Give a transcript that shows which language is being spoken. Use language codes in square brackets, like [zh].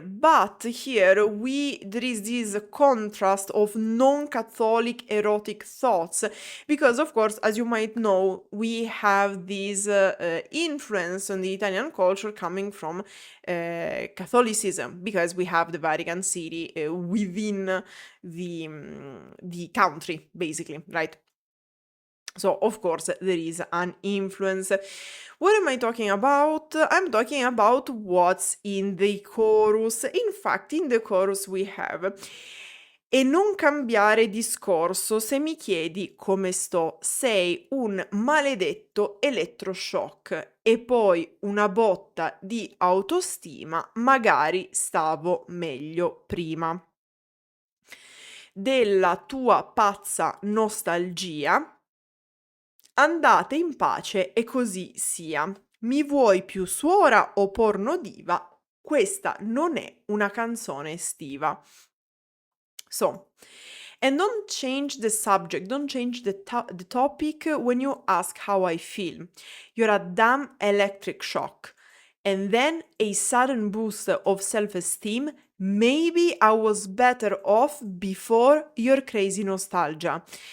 [en] But here there is this contrast of non-Catholic erotic thoughts, because of course, as you might know, we have this influence on the Italian culture coming from Catholicism, because we have the Vatican City within the country, basically, right? So, of course, there is an influence. What am I talking about? I'm talking about what's in the chorus. In fact, in the chorus we have [it] e non cambiare discorso se mi chiedi come sto, sei un maledetto elettroshock, e poi una botta di autostima, magari stavo meglio prima. Della tua pazza nostalgia, andate in pace e così sia. Mi vuoi più Suora o pornodiva? Questa non è una canzone estiva. [en] So, and don't change the subject, don't change the topic when you ask how I feel. You're a damn electric shock. And then a sudden boost of self-esteem. Maybe I was better off before your crazy nostalgia.